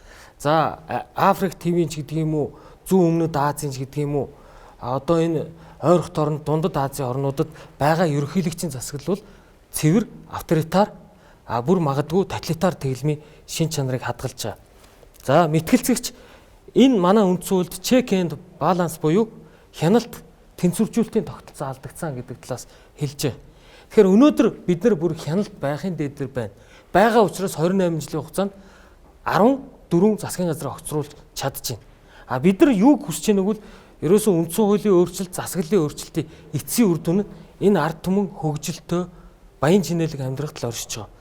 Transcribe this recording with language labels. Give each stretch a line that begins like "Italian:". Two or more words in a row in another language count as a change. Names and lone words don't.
Mongolian: За Африк ТВ-ийн ч гэдэг юм уу, зүүн өмнөд Азийн ч гэдэг юм уу, одоо энэ ойрох торонд дундад Азийн орнуудад байгаа ерөнхийлөгчийн засаглал бол цэвэр, авторитар, бүр магадгүй тоталитар тэглэмийн шин чанарыг хадгалж байгаа. За мэтгэлцэгч энэ манай үндсэн хуульд
English: check and balance
Mongolian: буюу хяналт, тэнцвэржүүлэлтийн тогтолцоо алдагдсан гэдэг талаас хэлж байгаа. Тэгэхээр өнөөдөр бид нар бүр хяналт байхын дээд байна. Байгаа учраас 28 жилийн хугацаанд 14 засгийн газар огцруулж чадчихэв. Бид нар юу хүсэж байгааг бол ерөөсөн үндсэн хуулийн өөрчлөлт, засаглалын өөрчлөлтийн эцсийн үр дүн нь энэ ард түмэн хөгжилтөө баян чинэлэг амьдрахад л оршиж байгаа.